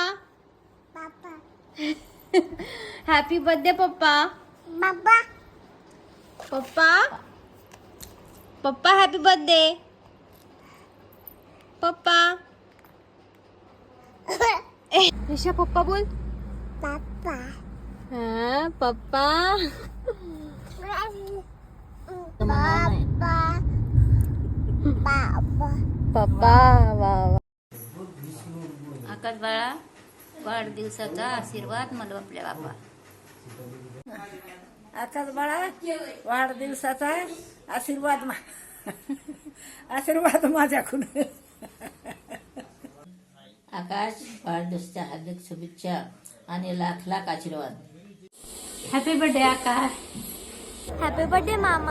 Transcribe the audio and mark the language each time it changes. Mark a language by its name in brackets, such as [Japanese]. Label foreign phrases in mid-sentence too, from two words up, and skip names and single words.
[English] Papa. Happy birthday papa. Papa. Papa. Papa happy birthday. Papa. [Marathi] ऋषा पप्पा बोल. Papa. हाँ पप्पा. पप्पा वा. आकाश बाळा वाढदिवसाचा आशीर्वाद मला आपल्या बापा. आकाश बाळा वाढदिवसाचा आशीर्वाद आशीर्वाद माझ्याकडून. आकाश वाढदिवसाच्या हार्दिक शुभेच्छा आणि लाख लाख आशीर्वाद. [English] Happy birthday Akash. Happy birthday mama.